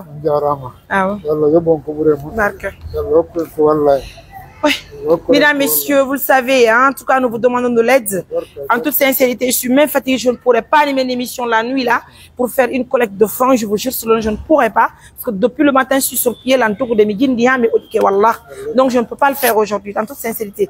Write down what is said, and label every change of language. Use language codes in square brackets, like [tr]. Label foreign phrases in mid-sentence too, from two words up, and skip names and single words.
[ff] jarama awa yallah yoɓon ko ɓuure moƴƴi barka yallah hokku ko wallay. [fr] Oui. Mesdames, messieurs, vous le savez, hein, en tout cas, nous vous demandons de l'aide. En toute sincérité, je suis même fatiguée, je ne pourrais pas animer l'émission la nuit là pour faire une collecte de fonds. Je vous jure, je ne pourrais pas. Parce que depuis le matin, je suis sur pied, donc je ne peux pas le faire aujourd'hui, en toute sincérité.